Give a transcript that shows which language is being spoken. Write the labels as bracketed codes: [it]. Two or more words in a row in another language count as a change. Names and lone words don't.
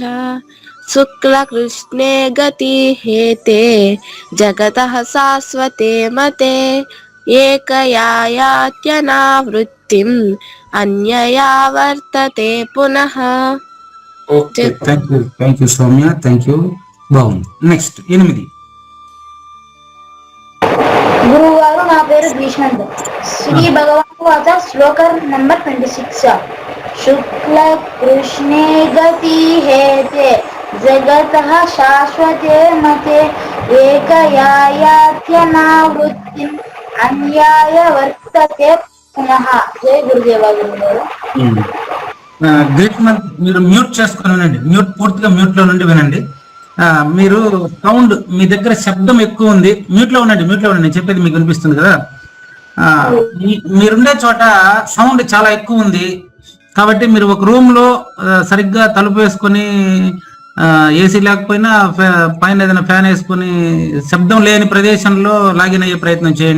[sa] శుక్ల కృష్ణే గతి హేతే జగతః శాశ్వతే మతే ఏకయాయాత్యనావృత్తిం అన్యయా వర్తతే పునః. [te] ఓకే, [en] thank you [te] సౌమ్య, [en] thank you. [te] బాగుంది. [en] next 8. [te] గురువు గారు. నా పేరు భీష్మంత్. [sa] శ్రీ భగవానువాచ. [te] శ్లోకం నంబర్ 26. [sa] शुक्ल कृष्णे गति हेते जगतः शाश्वते मते एकयायात्यनावृत्तिम् अन्याय वर्तते पुनः. जय गुरुदेवा गुरुदेव. [te] గ్రేట్ మంత్ మీరు మ్యూట్ చేసుకొని వినండి, పూర్తిగా మ్యూట్ లో నుండి వినండి. మీరు సౌండ్, మీ దగ్గర శబ్దం ఎక్కువ ఉంది, మ్యూట్ లో ఉండండి. నేను చెప్పేది మీకు వినిపిస్తుంది కదా. మీరుండే చోట సౌండ్ చాలా ఎక్కువ ఉంది కాబట్టి మీరు ఒక రూమ్ లో సరిగ్గా తలుపు వేసుకొని, ఏసీ లేకపోయినా పైన ఏదైనా ఫ్యాన్ వేసుకొని శబ్దం లేని ప్రదేశంలో లాగిన్ అయ్యే ప్రయత్నం చేయండి.